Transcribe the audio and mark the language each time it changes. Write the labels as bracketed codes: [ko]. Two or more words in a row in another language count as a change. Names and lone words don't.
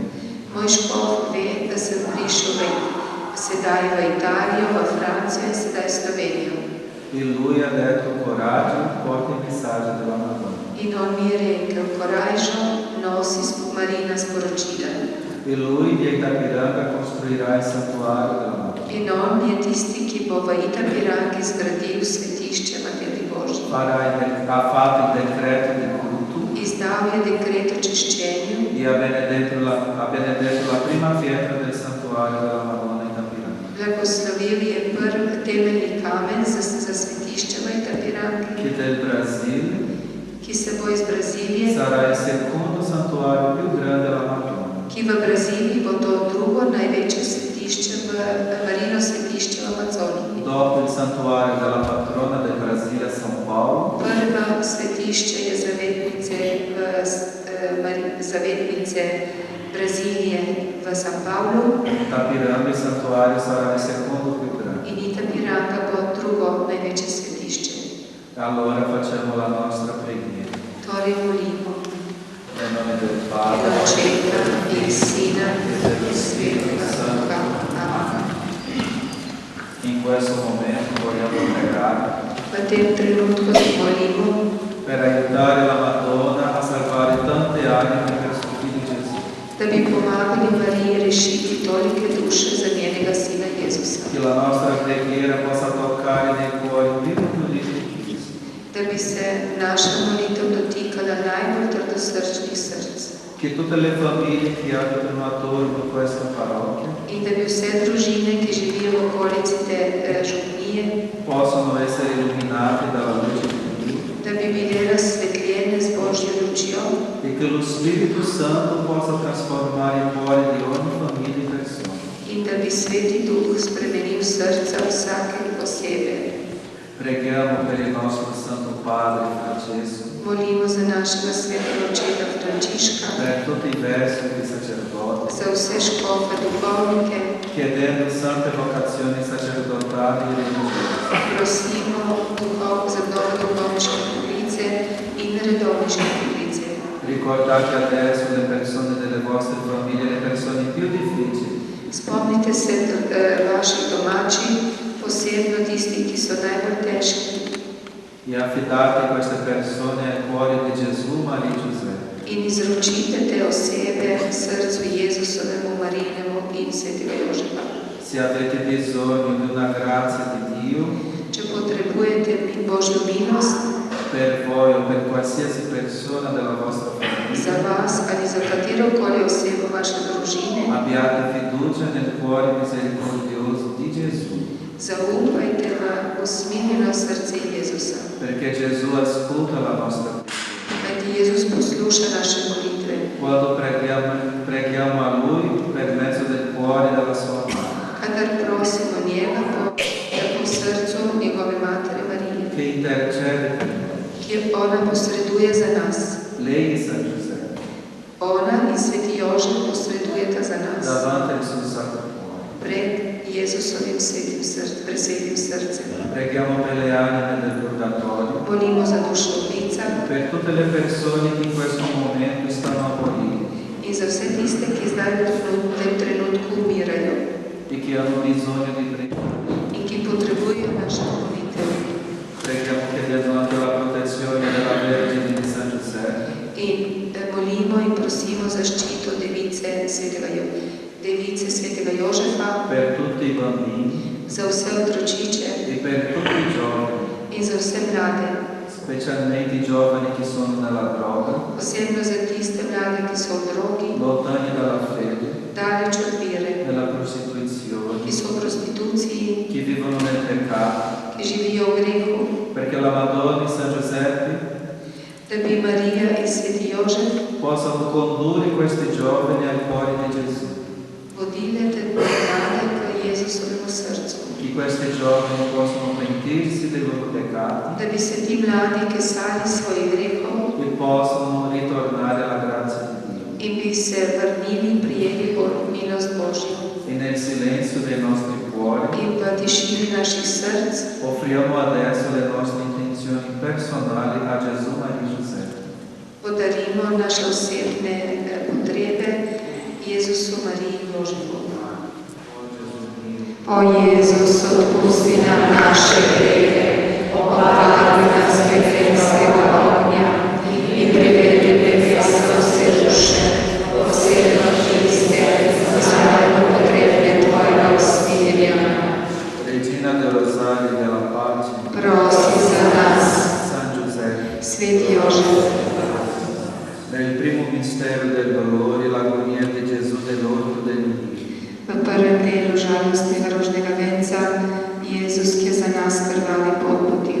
[sl] Moj škof ve, da sem prišel sedaj v Italijo, v Francijo in sedaj v Slovenijo. [it] E lui ha detto coraggio, porta il messaggio della Madonna. [sl] In on mi je rekel, korajžo, nosi Marina sporočila. [it] E lui di Itapiranga costruirà il santuario della Madonna. [sl] In on je tisti, ki bo v Itapirangi zgradil svetišče Materi Božji. [it] Ha fatto il decreto di culto [sl] Izdal je dekret o čiščenju [it] e ha benedetto la prima pietra del santuario della Madonna in Itapiranga, [sl] blagoslovil je prvi temeljni kamen za svetišče v Itapirangi, [it] che del Brasile [sl] ki se bo iz Brazilije, [it] sarà il secondo santuario più grande della Madonna. [sl] ki v Braziliji bo to drugo največje svetišče, Marino svetišče v Amazoniji. [it] Dopo il santuario della patrona del Brasile a São Paulo, [sl] Prvo svetišče je zavetnice Brazilije v São Paulo [it] Itapiranga il santuario sarà il secondo più grande. [sl] in Itapiranga bo drugo največje svetišče. [it] Allora facciamo la nostra preghiera. [sl] Torej molimo. [it] Nel nome del [sl] In [it] Padre, [sl] Očeta in Sina [it] e dello [sl] in [it] Spirito Santo. [sl] Svetega. Amen. [it] In questo momento vogliamo pregare [sl] V tem trenutku se molimo, [it] per aiutare la Madonna a salvare tante anime per suo figlio Gesù. [sl] da bi pomagali Mariji rešiti tolike duše za njenega Sina Jezusa. [it] Che la nostra preghiera possa toccare nei cuori più difficili. [sl] Da bi se naša molitev dotikala najbolj trdosrčnih src. [it] Che tutte le famiglie che abitano attorno a questa parrocchia [sl] In da bi vse družine, ki živijo v okolici te župnije, [it] possano essere illuminate dalla luce di Dio [sl] da bi bile razsvetljene z Božjo lučjo [it] e che lo Spirito Santo possa trasformare i cuori di ogni famiglia e persona. [sl] in da bi Sveti Duh spremenil srca vsakega posebej. [it] Preghiamo per il nostro Santo Padre Francesco, [sl] Molimo za našega svetega očeta Frančiška, [it] per tutti i vescovi sacerdoti, [sl] za vse škofe duhovnike, [it] chiedendo sante vocazioni sacerdotali e religiose. [sl] prosimo za nove duhovniške poklice in redovniške poklice. [it] Ricordate adesso le persone delle vostre famiglie, le persone più difficili, [sl] Spomnite se vaših domačih, posebno tistih, ki so najbolj težki, [it] e affidate queste persone ai cuori di Gesù, Maria e Giuseppe. [sl] in izročite te osebe srcu Jezusovemu, Marijinemu in Svetega Jožefa. [it] Se avete bisogno di una grazia di Dio [sl] Če potrebujete Božjo milost [it] per voi o per qualsiasi persona della vostra famiglia, [sl] za vas ali za katerokoli osebo vaše družine, [it] abbiate fiducia nel cuore misericordioso di Gesù, [sl] zaupajte v usmiljeno srce Jezusa. [it] perché Gesù ascolta la nostra preghiera. [sl] Kajti Jezus posluša naše molitve. [it] Quando preghiamo a Lui per mezzo del cuore e della sua mano, [sl] Kadar prosimo njega po srcu njegove matere Marije, [it] che intercede per noi. [sl] ki ona posreduje za nas. [it] Lei e San Giuseppe, [sl] Ona in Sveti Jožef posredujeta za nas [it] davanti al suo sacro cuore. [sl] pred Jezusovim presvetim srcem. [it] Preghiamo per le anime del purgatorio, [sl] Molimo za dušo ubica [it] per tutte le persone che in questo momento stanno a morire [sl] in za vse tiste, ki zdaj v tem trenutku umirajo [it] e che hanno bisogno di preghiera. [sl] in ki potrebujejo našo molitev. [it] Preghiamo chiedendo anche la protezione della Vergine di San Giuseppe, [sl] In molimo in prosimo zaščito device Svetega Jožefa [it] per tutti i bambini [sl] za vse otročiče [it] e per tutti i giovani. [sl] in za vse mlade. [it] specialmente i giovani che sono nella droga, [sl] posebno za tiste mlade, ki so v drogi, [it] lontani dalla fede, [sl] daleč od vere, [it] nella prostituzione, [sl] ki so v prostituciji, [it] che vivono nel peccato, [sl] ki živijo v grehu, [it] perché la Madonna e San Giuseppe [sl] da bi Marija in sveti Jožef [it] possano condurre questi giovani al cuore di Gesù, [sl] vodile te mlade k Jezusovemu srcu, [it] che questi giovani possano pentirsi dei loro peccati [sl] da bi se ti mladi kesali svojih grehov [it] e possano ritornare alla grazia di Dio. [sl] in bi se vrnili, prijeli milost Božjo. [it] E nel silenzio dei nostri cuori [sl] In v tišini naših src [it] offriamo adesso le nostre intenzioni personali a Gesù, Maria e Giuseppe. [sl] podarimo naše osebne potrebe Jezusu, Mariji in Jožefu. O Jezus, odpusti nam naše grehe, obvaruj nas peklenskega ognja in privedi pekelstvo vse duše, posebno tiste, ki so najbolj potrebne tvojega usmirjanja. [it] Regina del Rosario della Pace, [sl] Prosi za nas, [it] San Giuseppe. [sl] sveti Jožef. [it] Nel primo mistero del dolore, l'agonia di Gesù dell'orto dell'Ulivo. [sl] V prvem delu žalostnega rožnega venca Jezus, ki je za nas krvali pot potil.